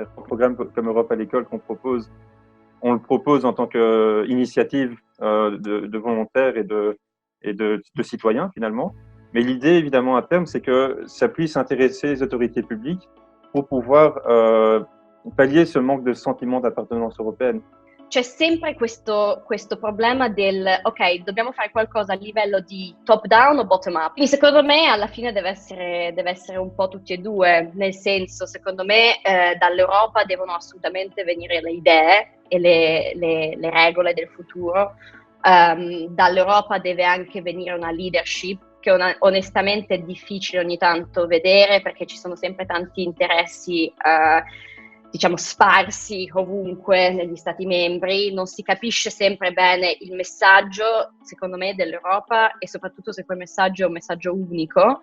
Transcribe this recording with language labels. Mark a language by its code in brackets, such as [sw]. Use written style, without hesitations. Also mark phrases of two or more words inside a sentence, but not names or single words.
[fr] Un programme comme Europe à l'école qu'on propose, on le propose en tant qu'initiative de volontaires et de citoyens finalement. Mais l'idée, évidemment, à terme, c'est que ça puisse intéresser les autorités publiques pour pouvoir pallier ce manque de sentiment d'appartenance européenne. [it] C'è sempre questo problema del, ok, dobbiamo fare qualcosa a livello di [en] top down [it] o [en] bottom up. [it] Quindi secondo me alla fine deve essere un po' tutti e due, nel senso, secondo me dall'Europa devono assolutamente venire le idee e le regole del futuro. Dall'Europa deve anche venire una leadership che onestamente è difficile ogni tanto vedere perché ci sono sempre tanti interessi diciamo sparsi ovunque negli stati membri, non si capisce sempre bene il messaggio secondo me dell'Europa e soprattutto se quel messaggio è un messaggio unico.